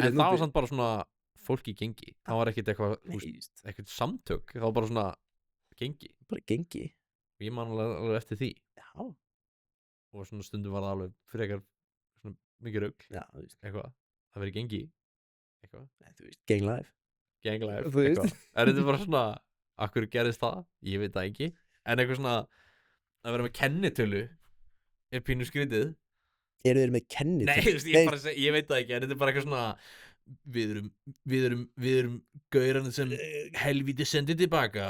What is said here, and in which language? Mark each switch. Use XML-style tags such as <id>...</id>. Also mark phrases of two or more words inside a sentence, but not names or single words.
<is>En það var samt bara svona fólk í gengi. Það var ekkert eitthvað, þú Nei, veist, just, ekkert samtök. Það var bara svona gengi. bara gengi. Og ég man alveg eftir því. Já, Og svona stundum var það alveg frekar svona mikið rugl, já, þú veist, eitthvað. Það verið gengi, eitthvað. nei, þú veist,</is> <en>gang life. Gang life,</en> <is>Þú veist. eitthvað. En þetta er bara svona, akkur gerðist það? Ég veit það ekki. En eitthvað svona, að vera með kennitölu er pínu skrítið. Eru þeir með kennitölu? Nei, þú veist, ég veit það ekki, en þetta er bara eitthvað svona, við erum gaurarnir sem helvíti sendi tilbaka.</is>